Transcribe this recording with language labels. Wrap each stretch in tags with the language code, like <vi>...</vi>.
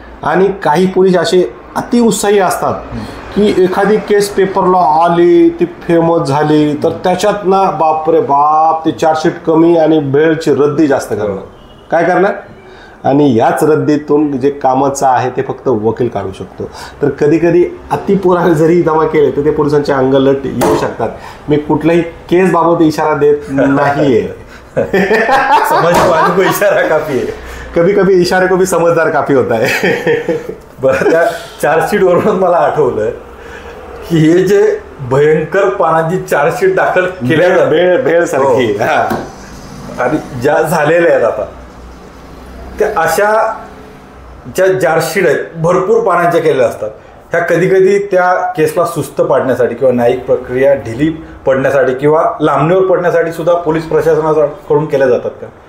<mr>आणि काही पोलीस असे अतिउत्साही असतात की एखादी केस पेपरला आली, ती फेमस झाली तर त्याच्यात ना बापरे बाप ते चार्जशीट कमी आणि बेलची रद्दी जास्त करणार. काय करणार? आणि याच रद्दीतून जे कामाचं आहे ते फक्त वकील काढू शकतो. तर कधी कधी अतिपुरावे जरी जमा केले तर ते पोलिसांचे अंगलट येऊ शकतात. मी कुठल्याही केस बाबत इशारा देत नाहीये.</mr> <hi>समझ को इशारा काफी आहे. कभी कभी इशारे को भी समझदार काफी होता है.</hi> <mr>बरं, त्या चार्जशीट वरून मला आठवलं की हे जे भयंकर पानाची चार्जशीट दाखल केल्या भेळ सारखी आणि ज्या झालेल्या आहेत आता, त्या अशा ज्या चार्जशीट आहेत भरपूर पानांच्या केलेल्या असतात, ह्या कधी कधी त्या केसला सुस्त पाडण्यासाठी किंवा न्यायिक प्रक्रिया ढिली पडण्यासाठी किंवा लांबणीवर पडण्यासाठी सुद्धा पोलीस प्रशासनाकडून केल्या जातात का?</mr>